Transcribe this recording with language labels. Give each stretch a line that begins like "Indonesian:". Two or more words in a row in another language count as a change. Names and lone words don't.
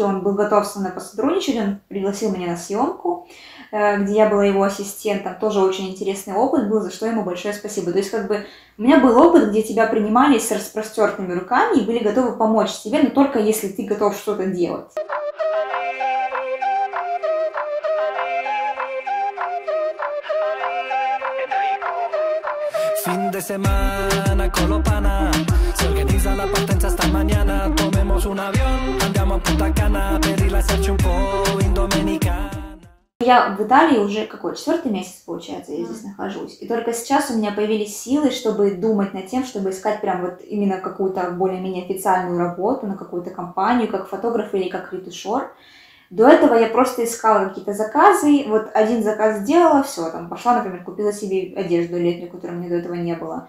Russian: Он был готов со мной посотрудничать, он пригласил меня на съемку, где я была его ассистентом. Тоже очень интересный опыт был, за что ему большое спасибо. То есть как бы у меня был опыт, где тебя принимали с распростертыми руками и были готовы помочь тебе, но только если ты готов что-то делать.
Spanish: Fin de semana con los panas, se organiza la partenza esta mañana, tomemos un avión,
Italian: andiamo a Punta Cana, per rilassarci un po' in Dominicana.
Russian: Я в Италии уже какой, 4-й месяц, получается, я здесь нахожусь. И только сейчас у меня появились силы, чтобы думать над тем, чтобы искать прям вот именно какую-то более-менее официальную работу на какую-то компанию, как фотограф или как ретушер. До этого я просто искала какие-то заказы, вот один заказ сделала, все, там пошла, например, купила себе одежду летнюю, которой у меня до этого не было.